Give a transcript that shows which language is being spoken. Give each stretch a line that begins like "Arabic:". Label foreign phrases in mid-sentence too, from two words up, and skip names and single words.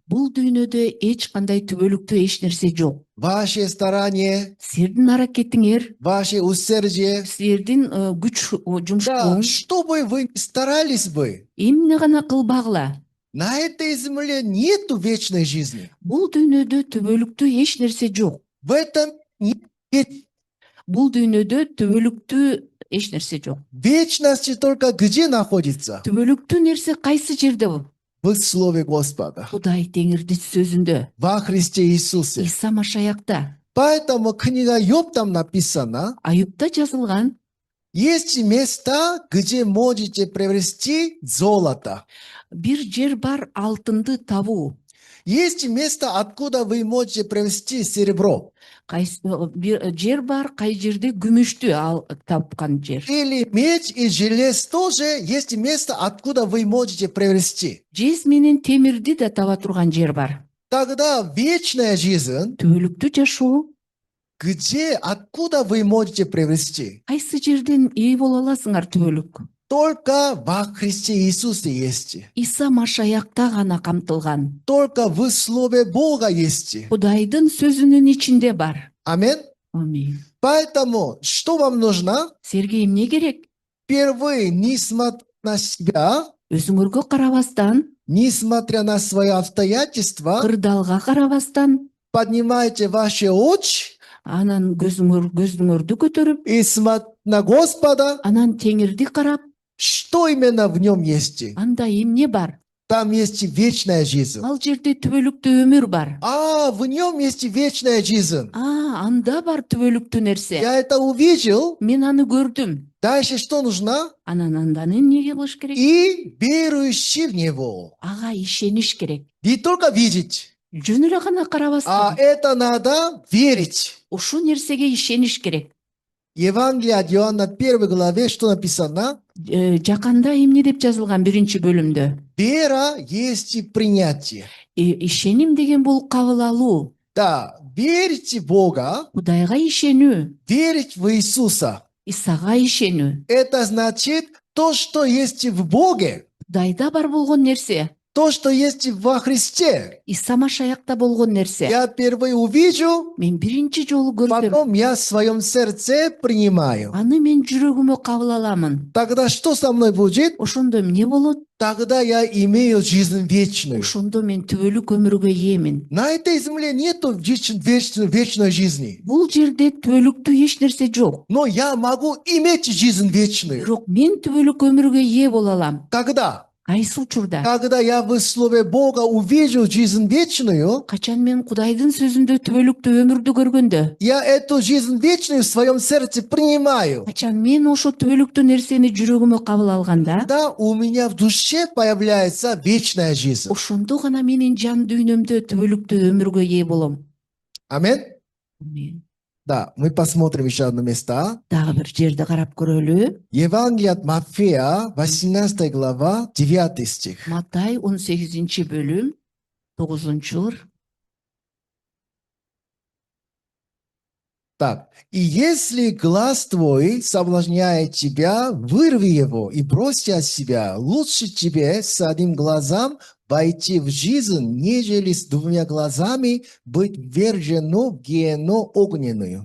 Kyrgyz: бул дүйнөдө эч кандай түбөлүктүү эч нерсе жок.
Russian: Ваше старание,
Kyrgyz: Силердин аракетиңер,
Russian: ваше усердие,
Kyrgyz: силердин күч да, жумшугуң
Russian: что бы вы ни старались бы,
Kyrgyz: эмне гана кылбагыла,
Russian: на этой земле нету вечной жизни.
Kyrgyz: бул дүйнөдө түбөлүктүү эч нерсе жок.
Russian: В этом нет
Kyrgyz: Бул дүйнөдө түбөлүктүү эч нерсе жок.
Russian: вечности только где находится?
Kyrgyz: Түбөлүктүү нерсе кайсы жерде бул?
Russian: В Слове Господа,
Kyrgyz: Кудай Теңирдин сөзүндө,
Russian: во Христе Иисусе.
Kyrgyz: Иса Машаякта.
Russian: Поэтому книга Йоб там написана,
Kyrgyz: Аюпта жазылган,
Russian: есть места, где можете приобрести золото.
Kyrgyz: бир жер бар алтынды табуу.
Russian: Есть место, откуда вы можете приобрести серебро.
Kyrgyz: Бир жер бар, кай жерде күмүштү тапкан жер.
Russian: Или медь и желез тоже есть место, откуда вы можете приобрести.
Kyrgyz: Жез менен темирди да таба турган жер бар.
Russian: Тогда вечная жизнь,
Kyrgyz: Түбөлүктүү жашоо
Russian: где, откуда вы можете приобрести?
Kyrgyz: кайсы жерден ээ боло аласыңар түбөлүк?
Russian: Только во Христе Иисусе есть.
Kyrgyz: Иса Машаякта гана камтылган.
Russian: Только в Слове Бога есть.
Kyrgyz: Кудайдын сөзүнүн ичинде бар.
Russian: Аминь.
Kyrgyz: Амин.
Russian: Поэтому, что вам нужно?
Kyrgyz: Силерге эмне керек?
Russian: Впервые, несмотря на себя,
Kyrgyz: Өзүңөргө карабастан,
Russian: несмотря на свои обстоятельства,
Kyrgyz: кырдаалга карабастан,
Russian: поднимайте ваши очи
Kyrgyz: анан көзүңөрдү көтөрүп,
Russian: и смотрите на Господа,
Kyrgyz: анан Теңирди карап,
Russian: что именно в нем есть.
Kyrgyz: анда эмне бар?
Russian: Там есть вечная жизнь.
Kyrgyz: Ал жерде түбөлүктүү өмүр бар.
Russian: В нем есть вечная жизнь.
Kyrgyz: Анда бар түбөлүктүү нерсе.
Russian: Я это увидел.
Kyrgyz: Мен аны көрдүм.
Russian: Дальше что нужно?
Kyrgyz: Анан андан эмне кылыш керек?
Russian: И верующий в Него.
Kyrgyz: Ага ишениш керек.
Russian: Не только видеть,
Kyrgyz: Жөн эле гана карабастан,
Russian: это надо верить.
Kyrgyz: ушул нерсеге ишениш керек.
Russian: Евангелие от Иоанна 1 главе что написано?
Kyrgyz: Жаканда эмне деп жазылган 1-бөлүмдө?
Russian: Вера есть и принятие.
Kyrgyz: Ишеним деген бул кабыл алуу.
Russian: Да, верить в Бога,
Kyrgyz: Кудайга ишенүү,
Russian: верить в Иисуса.
Kyrgyz: Исага ишенүү.
Russian: Это значит то, что есть в Боге,
Kyrgyz: Кудайда бар болгон нерсе,
Russian: то, что есть во Христе.
Kyrgyz: Иса Машаякта болгон нерсе.
Russian: Я впервые увижу,
Kyrgyz: Мен биринчи жолу көрдүм.
Russian: потом я в своем сердце принимаю.
Kyrgyz: Аны мен жүрөгүмө кабыл аламын.
Russian: Тогда что со мной будет?
Kyrgyz: Ошондо эмне болот?
Russian: Тогда я имею жизнь вечную.
Kyrgyz: Ошондо мен түбөлүк өмүргө ээмин.
Russian: На этой земле нету вечной жизни.
Kyrgyz: Бул жерде түбөлүктүү эч нерсе жок.
Russian: Но я могу иметь жизнь вечную.
Kyrgyz: Бирок мен түбөлүк өмүргө ээ боло алам.
Russian: Когда?
Kyrgyz: Кайсы учурда?
Russian: Когда я в Слове Бога увижу жизнь вечную,
Kyrgyz: Качан мен Кудайдын сөзүндө түбөлүктүү өмүрдү көргөндө,
Russian: я эту жизнь вечную в своем сердце принимаю.
Kyrgyz: качан мен ошо түбөлүктүү нерсени жүрөгүмө кабыл алганда,
Russian: Тогда у меня в душе появляется вечная жизнь.
Kyrgyz: ошондо гана менин жан дүйнөмдө түбөлүктүү өмүргө ээ болом.
Russian: Аминь.
Kyrgyz: Амин.
Russian: Да, мы посмотрим еще одно место.
Kyrgyz: Дагы бир жерди карап көрөлү.
Russian: Евангелие от Матфея, 18 глава, 9 стих.
Kyrgyz: Матай 18-бөлүм, 9-ыр.
Russian: Так, и если глаз твой соблазняет тебя, вырви его и брось от себя. Лучше тебе с одним глазом войти в жизнь, нежели с двумя глазами быть ввержену в гиену огненную.